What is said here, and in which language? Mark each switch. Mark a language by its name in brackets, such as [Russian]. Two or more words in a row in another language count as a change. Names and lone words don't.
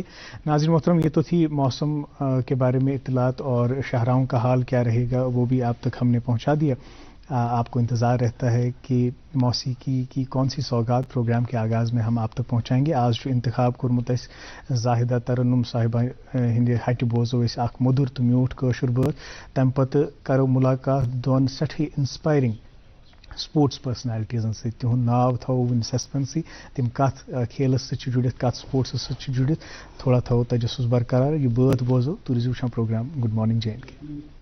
[Urdu] ناظرین محترم, یہ تو تھی موسم کے بارے میں اطلاعات, اور شاہراہوں کا حال کیا رہے گا وہ بھی آپ تک ہم نے پہنچا دیا. آپ کو انتظار رہتا ہے کہ موسیقی کی کون سی سوغات پروگرام کے آغاز میں ہم آپ تک پہنچائیں گے. [Kashmiri] آج جو انتخاب کورمت زاہدہ ترنم صاحبہ ہند ہٹہ بوزو اخ مدر تو میوٹھ کاشر بات, تمہ پتہ کرو ملاقات دون سٹھی [English] inspiring sports personalities [Kashmiri] سی. تہد ناو تھو ون سسپینسی, تم کت کھیلس ست جڑت, کت سپورٹس ست جڑت, تھوڑا تھو تجسس برقرار. یہ بات بوزو تو روزو وچھان پروگرام گڈ مارننگ جے اینڈ کے.